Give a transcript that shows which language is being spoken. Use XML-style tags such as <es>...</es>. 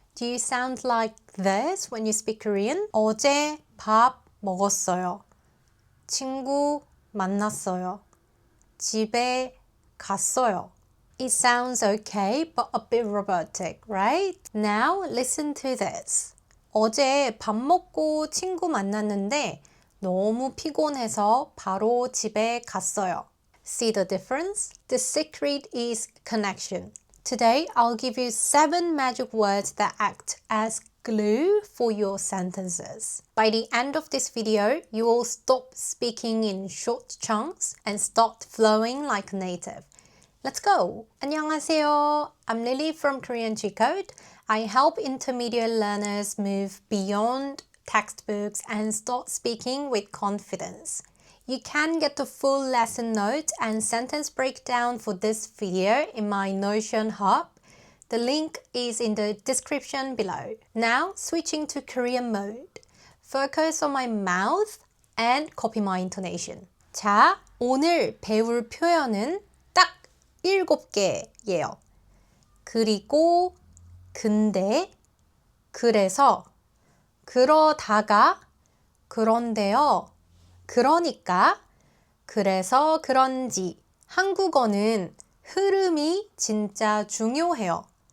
<en>Do you sound like this when you speak Korean?</en> <ko>어제 밥 먹었어요. 친구 만났어요. 집에 갔어요.</ko> <en>It sounds okay, but a bit robotic, right? Now listen to this.</en> <ko>어제 밥 먹고 친구 만났는데 너무 피곤해서 바로 집에 갔어요.</ko> <en>See the difference? The secret is connection. Today, I'll give you 7 magic words that act as glue for your sentences. By the end of this video, you will stop speaking in short chunks and start flowing like a native. Let's go!</en> <ko>안녕하세요.</ko> <en>I'm Lily from Korean G-Code. I help intermediate learners move beyond textbooks and start speaking with confidence. You can get the full lesson notes and sentence breakdown for this video in my Notion hub. The link is in the description below. Now, switching to Korean mode. Focus on my mouth and copy my intonation.</en> <ko>자, 오늘 배울 표현은 딱 7개예요. 그리고, 근데, 그래서, 그러다가, 그런데요. 그러니까, 그래서 그런지 한국어는 흐름이 진짜 중요해요.</ko>